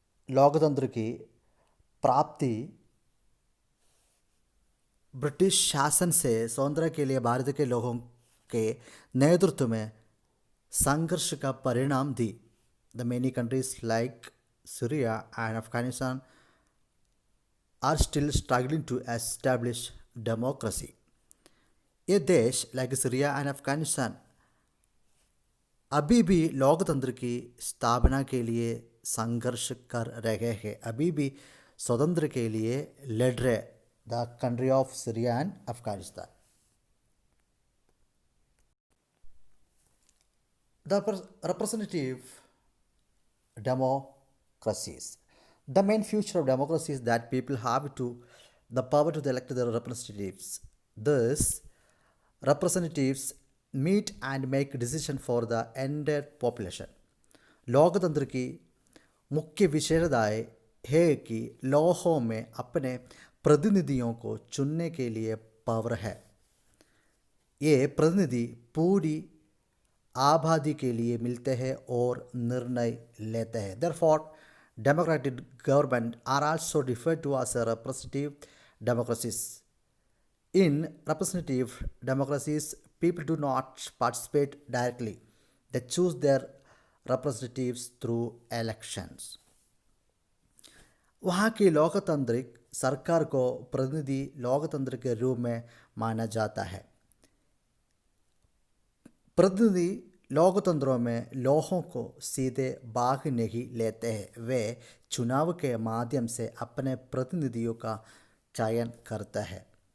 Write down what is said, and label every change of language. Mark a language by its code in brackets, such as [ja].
[hi] लोकतंत्र की प्राप्ति ब्रिटिश शासन से स्वतंत्रता के लिए भारत के लोगों के नेतृत्व में संघर्ष का परिणाम थी. [en] The many countries like Syria and Afghanistan are still struggling to establish democracy. [hi] ये देश [en] like Syria and Afghanistan [hi] अभी भी लोकतंत्र की स्थापना के लिए संघर्ष कर रहे हैं, अभी भी स्वतंत्र के लिए लड़ रहे. [en] The country of Syria and Afghanistan. The representative democracies. The main future of democracy is that people have the power to elect their representatives. Thus, representatives meet and make decisions for the entire population. [hi] लोकतंत्र की मुख्य विशेषता है कि लोगों में अपने प्रतिनिधियों को चुनने के लिए पावर है. ये प्रतिनिधि पूरी आबादी के लिए मिलते हैं और निर्णय लेते हैं. [en] Therefore, democratic government are also referred to as a representative democracies. In representative democracies, people do not participate directly. They choose their representatives through elections. [hi] वहाँ की लोकतांत्रिक सरकार को प्रतिनिधि लोकतंत्र के रूप में माना जाता है. प्रतिनिधि लोकतंत्रों में लोगों को सीधे भाग नहीं लेते हैं. वे चुनाव के माध्यम से अपने प्रतिनिधियों का चयन करते हैं.